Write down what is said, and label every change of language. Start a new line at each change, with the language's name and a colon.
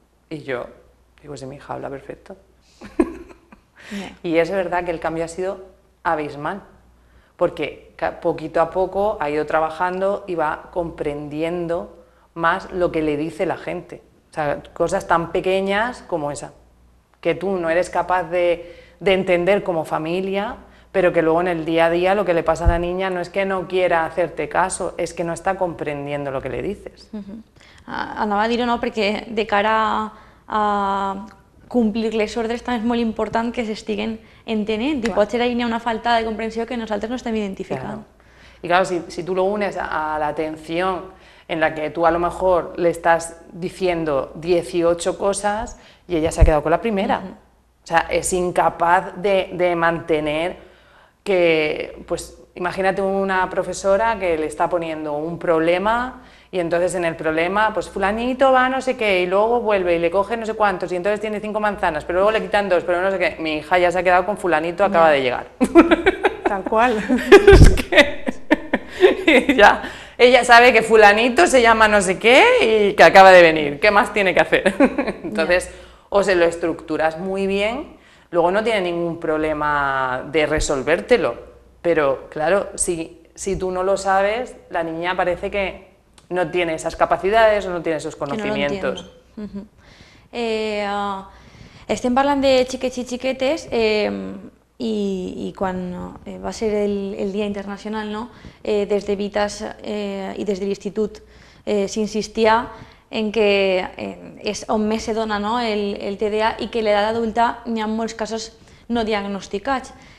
Spanish: Y yo digo, si mi hija habla perfecto. Y es verdad que el cambio ha sido abismal, porque poquito a poco ha ido trabajando y va comprendiendo más lo que le dice la gente. O sea, cosas tan pequeñas como esa, que tú no eres capaz de entender como familia, pero que luego en el día a día lo que le pasa a la niña no es que no quiera hacerte caso, es que no está comprendiendo lo que le dices.
Catalan: Anava a dir-ho, no, perquè de cara a complir les ordres també és molt important que s'estiguen entenent i potser ahí n'hi ha una falta de comprensió que nosaltres no estem identificant.
Spanish: Y claro, si tú lo unes a la atención en la que tú a lo mejor le estás diciendo 18 cosas y ella se ha quedado con la primera. O sea, es incapaz de mantener que, pues imagínate una profesora que le está poniendo un problema y entonces en el problema, pues fulanito va no sé qué y luego vuelve y le coge no sé cuántos y entonces tiene 5 manzanas, pero luego le quitan 2, pero no sé qué. Mi hija ya se ha quedado con fulanito, acaba de llegar. Tal cual. Es que ya, ella sabe que fulanito se llama no sé qué y que acaba de venir, ¿qué más tiene que hacer? Entonces, o se lo estructuras muy bien, luego no tiene ningún problema de resolvértelo, pero claro, si tú no lo sabes, la niña parece que no tiene esas capacidades o no tiene esos conocimientos.
Catalan: Estem parlant de xiquets i xiquetes i quan va ser el Dia Internacional, des de Vitas i des de l'Institut s'insistia en que és on més se dona el TDA i que a l'edat adulta n'hi ha molts casos no diagnosticats.